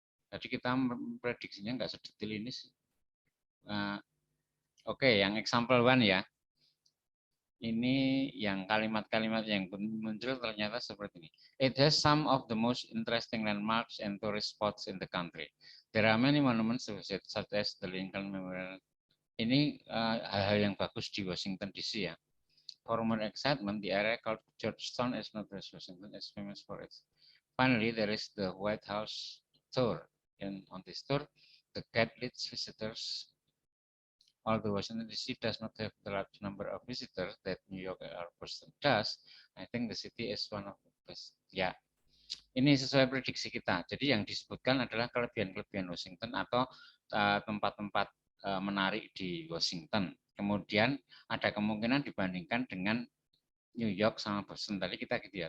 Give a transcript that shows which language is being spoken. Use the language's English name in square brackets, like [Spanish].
[Indonesian] Tadi kita memprediksinya nggak sedetail ini sih. Oke, yang example 1 ya. Ini yang kalimat-kalimat yang muncul ternyata seperti ini. [English] It has some of the most interesting landmarks and tourist spots in the country. There are many monuments to visit, such as the Lincoln Memorial. [Indonesian] Ini hal-hal yang bagus di Washington DC ya. [English] For more excitement, the area called Georgetown is not just Washington, is famous for it. Finally, there is the White House tour. And on this tour, the guide leads visitors. Although Washington DC does not have the large number of visitors that New York or Boston does, I think the city is one of the best. [Indonesian] Ya, ini sesuai prediksi kita. Jadi yang disebutkan adalah kelebihan-kelebihan Washington atau tempat-tempat menarik di Washington. Kemudian ada kemungkinan dibandingkan dengan New York sama Boston. Tadi kita gitu ya.